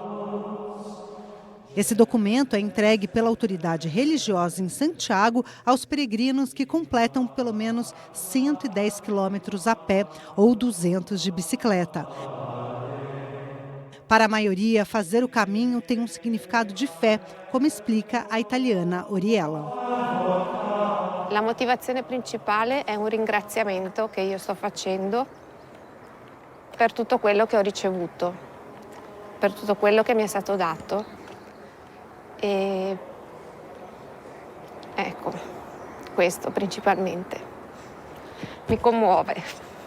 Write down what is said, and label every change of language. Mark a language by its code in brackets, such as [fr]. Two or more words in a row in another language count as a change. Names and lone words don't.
[pt] Esse documento é entregue pela autoridade religiosa em Santiago aos peregrinos que completam pelo menos 110 quilômetros a pé ou 200 de bicicleta. Para a maioria, fazer o caminho tem um significado de fé, como explica a italiana Oriella. [it] La motivazione principale è un ringraziamento che io sto facendo per tutto quello che ho ricevuto, per tutto quello che mi è stato dato. E ecco, questo principalmente mi commuove.